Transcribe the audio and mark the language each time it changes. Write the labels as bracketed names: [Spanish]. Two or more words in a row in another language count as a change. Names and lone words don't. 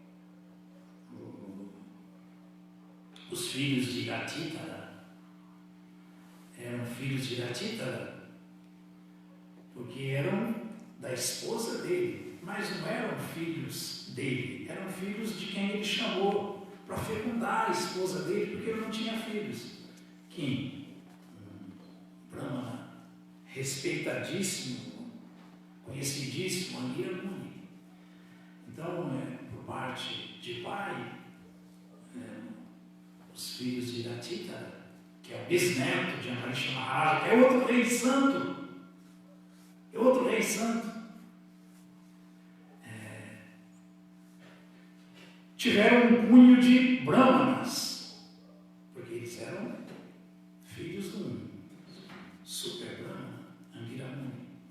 [Portuguese] os filhos de Gatitara eram filhos de Gatitara porque eram da esposa dele, mas não eram filhos dele, eram filhos de quem ele chamou para fecundar a esposa dele, porque ele não tinha filhos. Kim, um Brahmana respeitadíssimo, conhecidíssimo, Angira Muni. Então, por parte de pai, os filhos de Gatitara, que é o bisneto de Ambarisha Maharaja, que é outro rei santo, tiveram um cunho de Brahmanas, porque eles eram filhos de um super Brahmana, Angira Muni.